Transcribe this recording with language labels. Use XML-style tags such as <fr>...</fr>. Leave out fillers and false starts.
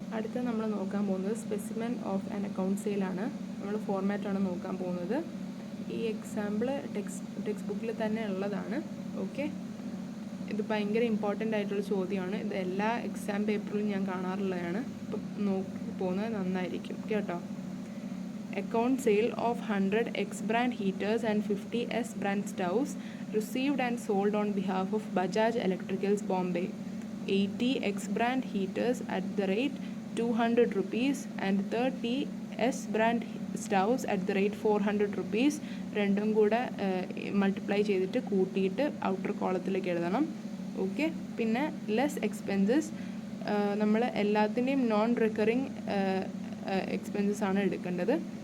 <ml>അടുത്ത നമ്മൾ നോക്കാൻ പോകുന്നത് സ്പെസിമെൻ ഓഫ് ആൻ അക്കൗണ്ട് സെയിലാണ്. നമ്മൾ ഫോർമാറ്റാണ് നോക്കാൻ പോകുന്നത്. ഈ എക്സാമ്പിൾ ടെക്സ്റ്റ് ബുക്കിൽ തന്നെ ഉള്ളതാണ്. ഓക്കെ, ഇത് ഭയങ്കര ഇമ്പോർട്ടൻ്റ് ആയിട്ടുള്ള ചോദ്യമാണ്. ഇത് എല്ലാ എക്സാം പേപ്പറിലും ഞാൻ കാണാറുള്ളതാണ്. ഇപ്പം നോക്കി പോകുന്നത് നന്നായിരിക്കും കേട്ടോ.</ml> <en>Account sale of 100 X brand heaters and 50 S brand stoves received and sold on behalf of Bajaj Electricals Bombay. 80 X brand heaters at the rate 200 rupees and 30 S brand stoves at the rate 400 rupees.</en> <ml>രണ്ടും കൂടെ multiply ചെയ്തിട്ട് കൂട്ടിയിട്ട് outer കോളത്തിലേക്ക് എഴുതണം. Okay, പിന്നെ less expenses നമ്മൾ എല്ലാത്തിൻ്റെയും non recurring expenses ആണ് എടുക്കേണ്ടത്.</ml>